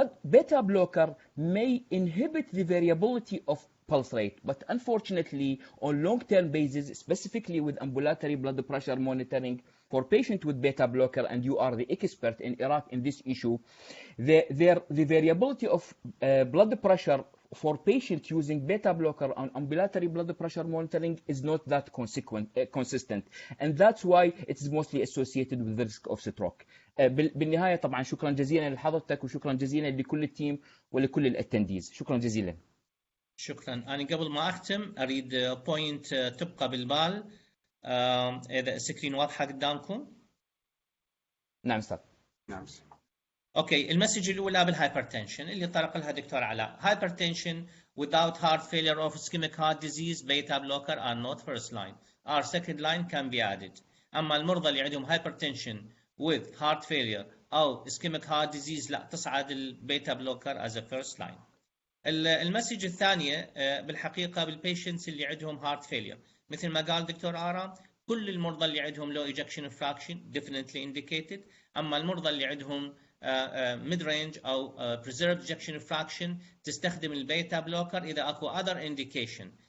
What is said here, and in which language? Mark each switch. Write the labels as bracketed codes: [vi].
[en] Beta blocker may inhibit the variability of pulse rate, but unfortunately on long-term basis, specifically with ambulatory blood pressure monitoring for patients with beta blocker, and you are the expert in Iraq in this issue, the variability of blood pressure for patients using beta blocker on ambulatory blood pressure monitoring is not that consistent, and that's why it is mostly associated with the risk of stroke. [ar] بالنهاية طبعا شكرا جزيلا لحضرتك وشكرا جزيلا لكل التيم ولكل الاتنديز. شكرا جزيلا. شكرا. أنا قبل ما أختم أريد بوينت تبقى بالبال. إذا السكرين واضحة قدامكم. نعم أستاذ. نعم. اوكي، المسج الاولى بالهايبرتنشن اللي طرق لها دكتور علاء. [en] hypertension without heart failure or ischemic heart disease beta blocker are not first line. Our second line can be added. [ar] اما المرضى اللي عندهم [en] hypertension with heart failure او ischemic heart disease [ar] لا تصعد البيتا بلوكر [en] as a first line. [ar] المسج الثانيه بالحقيقه بالبيشنتس اللي عندهم heart failure مثل ما قال دكتور آرام، كل المرضى اللي عندهم low ejection fraction [en] definitely indicated. [ar] اما المرضى اللي عندهم mid range او preserved ejection fraction تستخدم البيتا بلوكر اذا اكو [en] other indication.